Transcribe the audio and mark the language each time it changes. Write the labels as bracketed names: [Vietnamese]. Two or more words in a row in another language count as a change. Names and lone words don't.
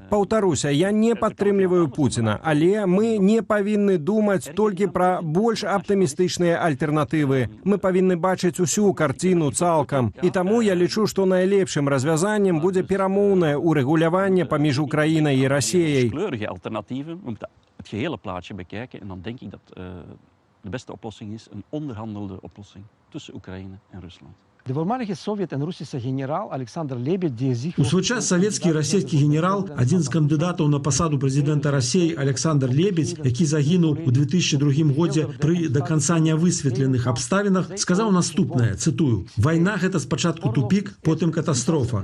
[Belarusian] Паўтаруся, я не падтрымліваю Пуціна, але мы не павінны думаць толькі пра больш аптымістычныя альтэрнатывы. Мы павінны бачыць усю карціну цалкам. І таму я лічу, што найлепшым развязаннем будзе перамоўнае урегулявання паміж [Ukrainian] Україною і Росією. [Dutch] Kleurige alternatieven. We moeten het gehele plaatje bekijken en dan denk ik dat de beste oplossing is een onderhandelde oplossing tussen Oekraïne en Rusland. [Belarusian] У свой час савецкі і расійскі генерал, адзін з кандыдатаў на пасаду прэзідэнта Расіі Александр Лебедь, які загінуў у 2002 годзе пры да канца нявысветленых абставінах, сказаў наступнае, цытую: «Вайна – гэта спачатку тупік, потым катастрофа.